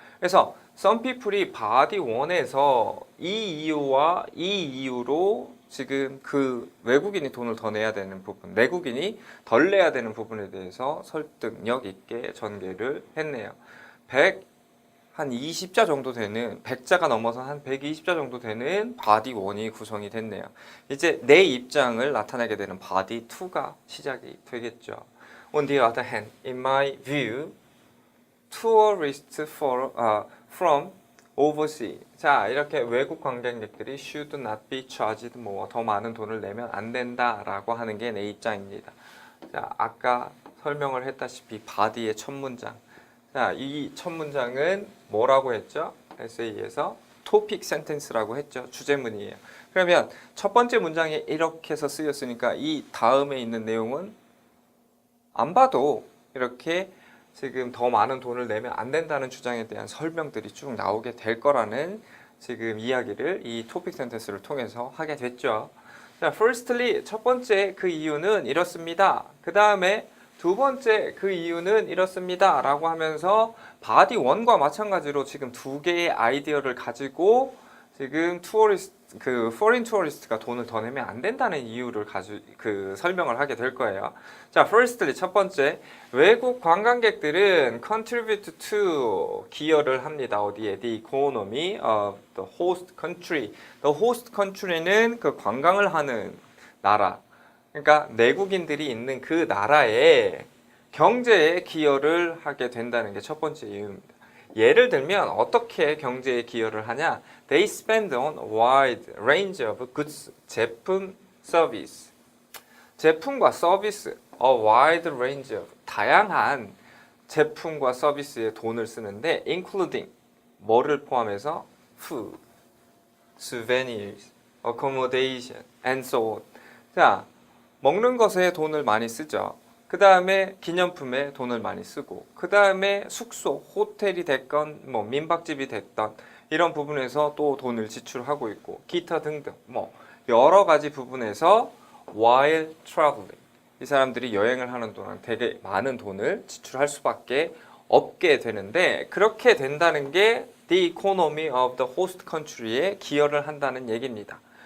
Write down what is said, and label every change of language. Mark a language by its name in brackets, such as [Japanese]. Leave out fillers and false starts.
[Korean] 그래서 some people이 바디 1에서 이 이유와 이 이유로 지금 그 외국인이 돈을 더 내야 되는 부분, 내국인이 덜 내야 되는 부분에 대해서 설득력 있게 전개를 했네요. 한 20자 정도 되는 100자가 넘어서 한 120자 정도 되는 바디 1이 구성이 됐네요. 이제 내 입장을 나타내게 되는 바디 2가 시작이 되겠죠. [English] On the other hand, in my view, tourists from overseas. [Korean] 자, 이렇게 외국 관광객들이 [English] should not be charged more. [Korean] 더 많은 돈을 내면 안 된다라고 하는 게 내 입장입니다. 자, 아까 설명을 했다시피 body의 첫 문장. 자, 이 첫 문장은 뭐라고 했죠? 에세이에서 topic sentence라고 했죠. 주제문이에요. 그러면 첫 번째 문장에 이렇게 해서 쓰였으니까 이 다음에 있는 내용은 안 봐도 이렇게 지금 더 많은 돈을 내면 안 된다는 주장에 대한 설명들이 쭉 나오게 될 거라는 지금 이야기를 이 토픽 센텐스를 통해서 하게 됐죠. 자, firstly, 첫 번째 그 이유는 이렇습니다. 그 다음에 두 번째 그 이유는 이렇습니다. 라고 하면서 바디 1과 마찬가지로 지금 두 개의 아이디어를 가지고 지금 foreign tourist가 돈을 더 내면 안 된다는 이유를 설명을 하게 될 거예요. 자, firstly, 첫 번째, 외국 관광객들은 contribute to, 기여를 합니다. 어디에? [English] The economy of the host country. [Korean] The host country는 그 관광을 하는 나라. 그러니까 내국인들이 있는 그 나라의 경제에 기여를 하게 된다는 게 첫 번째 이유입니다. 예를 들면 어떻게 경제에 기여를 하냐? [English] They spend on a wide range of goods, [Korean] 제품, 서비스. 제품과 서비스, a wide range of, 다양한 제품과 서비스에 돈을 쓰는데 including, 뭐를 포함해서? [English] food, souvenirs, accommodation, and so on. [Korean] 자, 먹는 것에 돈을 많이 쓰죠. 그 다음에 기념품에 돈을 많이 쓰고, 그 다음에 숙소, 호텔이 됐건 뭐 민박집이 됐던 이런 부분에서 또 돈을 지출하고 있고, 기타 등등 뭐 여러 가지 부분에서 [English] while traveling, [Korean] 이 사람들이 여행을 하는 동안 되게 많은 돈을 지출할 수밖에 없게 되는데, 그렇게 된다는 게 [English] the economy of the host country [Korean] 에 기여를 한다는 얘기입니다.